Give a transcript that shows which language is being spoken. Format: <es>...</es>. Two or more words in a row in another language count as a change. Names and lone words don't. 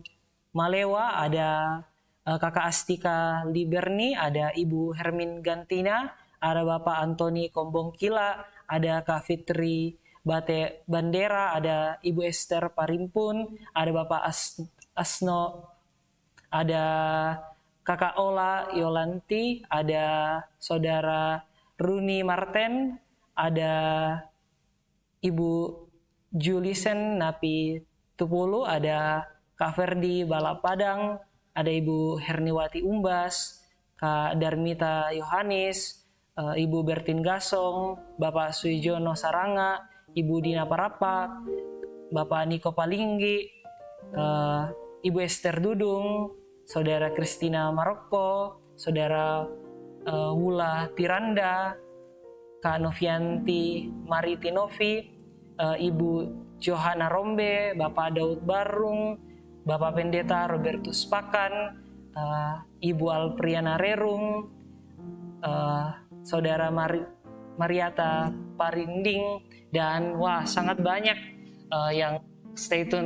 <id>Malewa, ada Kakak Astika Liberni, ada Ibu Hermin Gantina, ada Bapak Antoni Kombongkila, ada Kak Fitri Bate Bandera, ada Ibu Esther Parimpun, ada Bapak Asno, ada Kakak Ola Yolanti, ada Saudara Runi Marten, ada Ibu Julisen Napi Tupulu, ada Kak Ferdi Balapadang, ada Ibu Herniwati Umbas, Kak Darmita Yohanis, Ibu Bertin Gasong, Bapak Suijono Saranga, Ibu Dina Parapak, Bapak Niko Palinggi, Ibu Esther Dudung, Saudara Kristina Maroko, Saudara Wula Tiranda, Kak Novianti Maritinovi, Ibu Johana Rombe, Bapak Daud Barung, Bapak Pendeta Robertus Pakan, Ibu Alpriana Rerung, Saudara Mariata Parinding, dan wah sangat banyak yang stay tune.</id>